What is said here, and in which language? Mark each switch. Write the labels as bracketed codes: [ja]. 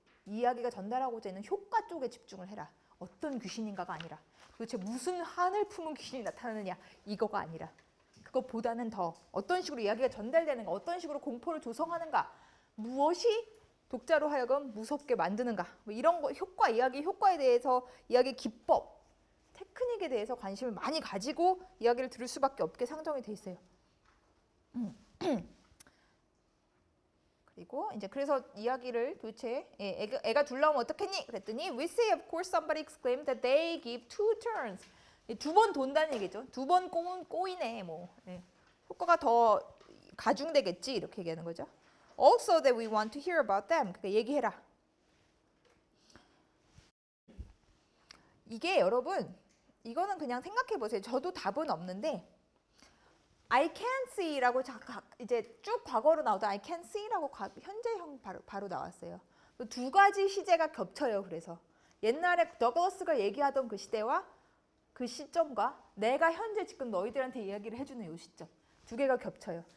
[ko] 이야기가 전달하고자 하는 효과 쪽에 집중을 해라. 어떤 귀신인가가 아니라 도대체 무슨 한을 품은 귀신이 나타나느냐 이거가 아니라 그것보다는 더 어떤 식으로 이야기가 전달되는가 어떤 식으로 공포를 조성하는가 무엇이 독자로 하여금 무섭게 만드는가 이런 거 효과에 대해서 이야기 기법 테크닉에 대해서 관심을 많이 가지고 이야기를 들을 수밖에 없게 상정이 돼 있어요. 그리고 이제 그래서 이야기를 도대체 애가 둘 나오면 어떻겠니? 그랬더니 [en] We say of course somebody exclaimed that they give two turns. [ko] 두 번 돈다는 얘기죠. 두 번 꼬이네 효과가 더 가중되겠지 이렇게 얘기하는 거죠. [en] Also that we want to hear about them. [ko] 그러니까 얘기해라. 이게 여러분 이거는 그냥 생각해 보세요. 저도 답은 없는데 I can see라고 이제 쭉 과거로 나오다 I can see라고 현재형 바로 나왔어요. 두 가지 시제가 겹쳐요. 그래서 옛날에 더글라스가 얘기하던 그 시대와 그 시점과 내가 현재 지금 너희들한테 이야기를 해주는 이 시점 두 개가 겹쳐요.